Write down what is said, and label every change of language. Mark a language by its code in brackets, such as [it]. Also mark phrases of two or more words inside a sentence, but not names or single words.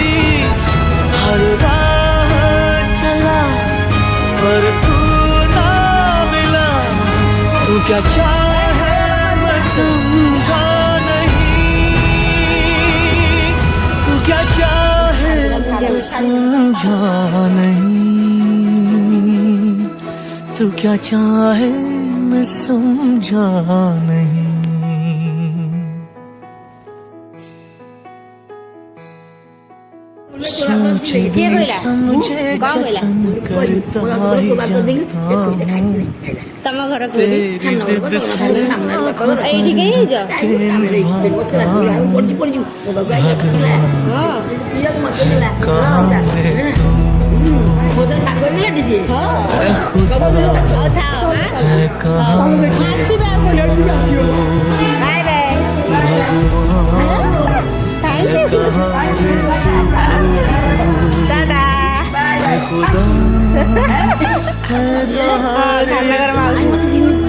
[hi] हर राह चला पर तू ना मिला, तू क्या चाहे मैं समझा नहीं, तू क्या चाहे मैं समझा नहीं, तू क्या चाहे मैं समझा नहीं। सोचे भी समझे जतन करता ही जाता हूँ, [or] ତମ ଘର [hi] तेरी जिद से [or] ଏଇଠିକି ହେଇଛ ଆସିବା [en] bye bye [or] ଦାଦା [hi] खुदा है कहाँ रे